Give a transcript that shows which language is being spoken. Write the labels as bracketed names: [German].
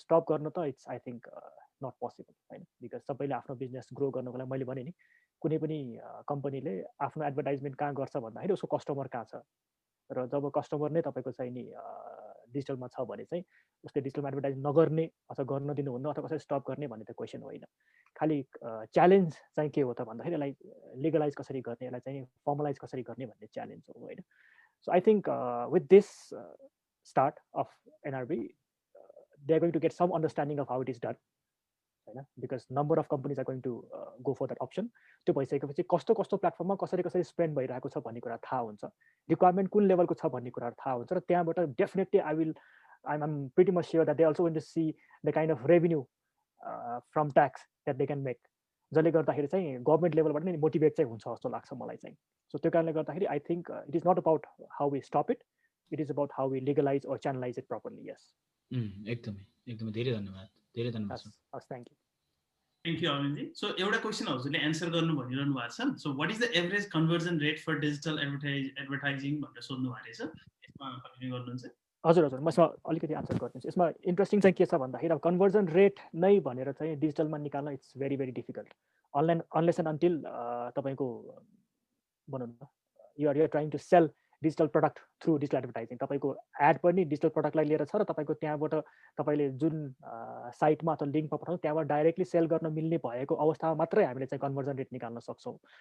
[Nepali] Stop गर्न त [English] it's I think not possible [Nepali] होइन, बिकज सबैले आफ्नो बिजनेस ग्रो गर्नको लागि मैले भने नि कुनै पनि कम्पनीले आफ्नो एडभर्टाइजमेन्ट कहाँ गर्छ भन्दाखेरि उसको कस्टमर कहाँ छ, र जब कस्टमर नै तपाईँको चाहिँ नि डिजिटलमा छ भने चाहिँ उसले डिजिटलमा एडभर्टाइज नगर्ने अथवा गर्न दिनुहुन्न अथवा कसरी स्टप गर्ने भन्ने त क्वेसन होइन। खालि च्यालेन्ज चाहिँ के हो त भन्दाखेरि यसलाई लिगलाइज कसरी गर्ने, यसलाई चाहिँ फर्मलाइज कसरी गर्ने भन्ने च्यालेन्ज हो होइन। [English] So I think with this start of NRB, they are going to get some understanding of how it is done, because number of companies are going to go for that option. [Nepali] त्यो भइसकेपछि कस्तो कस्तो प्लेटफर्ममा कसरी कसरी spend भइरहेको छ भन्ने कुरा थाहा हुन्छ, रिक्वायरमेन्ट कुन लेभलको छ भन्ने कुरा थाहा हुन्छ, र त्यहाँबाट definitely [English] I'm pretty much sure that they also going to see the kind of revenue from tax that they can make, [Nepali] जसले गर्दाखेरि चाहिँ गभर्नमेन्ट लेभलबाट नै मोटिभेट चाहिँ हुन्छ जस्तो लाग्छ मलाई चाहिँ। [English] so [Nepali] त्यो कारणले गर्दाखेरि [English] I think it is not about how we stop it, it is about how we legalize or channelize it properly. Yes. [Nepali] एकदमै धेरै धन्यवाद sir. [English] Thank you. Thank you, Arvindji. [Nepali] So, एउटा क्वेसन हजुरले एन्सर गर्नु भनिरहनु भएको छ। [English] So, what is the average conversion rate for digital advertising [Nepali] भनेर सोध्नु भएको रहेछ, यसमा कन्टिन्यू गर्नुहुन्छ? हजुर म यसमा अलिकति आन्सर गर्छु। यसमा इन्ट्रेस्टिङ चाहिँ के छ भन्दाखेरि अब कन्भर्जन रेट नै भनेर चाहिँ डिजिटलमा निकाल्न [English] it's very very difficult, [Nepali] unless and until तपाईको भनौँ न [English] You are trying to sell digital product through digital advertising. [Nepali] तपाईँको एड पनि डिजिटल प्रडक्टलाई लिएर छ र तपाईँको त्यहाँबाट तपाईँले जुन साइटमा अथवा लिङ्कमा पठाउनु त्यहाँबाट डाइरेक्टली सेल गर्न मिल्ने भएको अवस्थामा मात्रै हामीले चाहिँ कन्भर्जन रेट निकाल्न सक्छौँ।